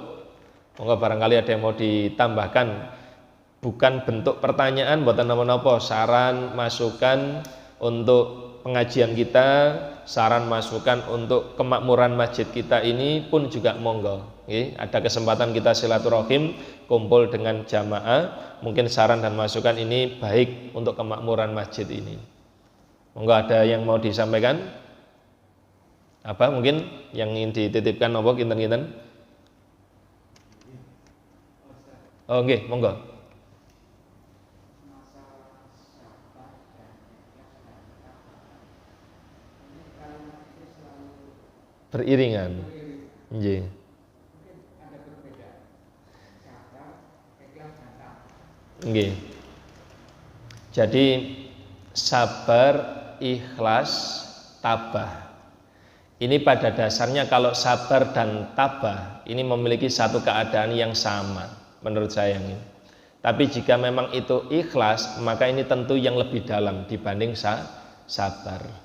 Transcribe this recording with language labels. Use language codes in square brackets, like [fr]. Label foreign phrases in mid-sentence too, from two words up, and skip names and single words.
[id] Monggo barangkali ada yang mau ditambahkan. Bukan bentuk pertanyaan, buatan napa-napa, saran, masukan untuk pengajian kita, saran masukan untuk kemakmuran masjid kita ini pun juga monggo. Ada kesempatan kita silaturahim, kumpul dengan jamaah, mungkin saran dan masukan ini baik untuk kemakmuran masjid ini. Monggo, ada yang mau disampaikan? Apa mungkin yang ingin dititipkan apa kinten-kinten? [jv] Oh nggih, monggo. [id] Beriringan. Nggih. Nggih. Jadi sabar ikhlas, tabah. Ini pada dasarnya kalau sabar dan tabah ini memiliki satu keadaan yang sama menurut saya ini. Tapi jika memang itu ikhlas, maka ini tentu yang lebih dalam dibanding sabar.